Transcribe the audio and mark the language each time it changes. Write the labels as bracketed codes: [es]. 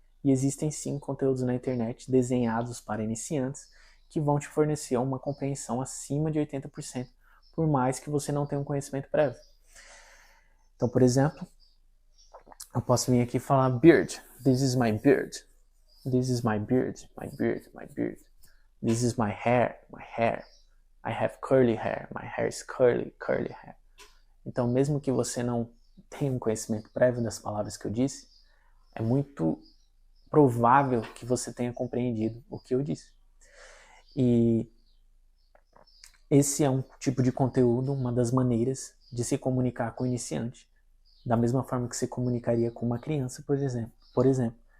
[pt] E existem sim conteúdos na internet desenhados para iniciantes que vão te fornecer uma compreensão acima de 80%, por mais que você não tenha um conhecimento prévio. Então, por exemplo, eu posso vir aqui e falar beard. [en] This is my beard. This is my beard, my beard, my beard. This is my hair, my hair. I have curly hair, my hair is curly, curly hair. [pt] Então, mesmo que você não tenha um conhecimento prévio das palavras que eu disse, é muito provável que você tenha compreendido o que eu disse. E esse é um tipo de conteúdo, uma das maneiras de se comunicar com o iniciante, da mesma forma que você comunicaria com uma criança, por exemplo.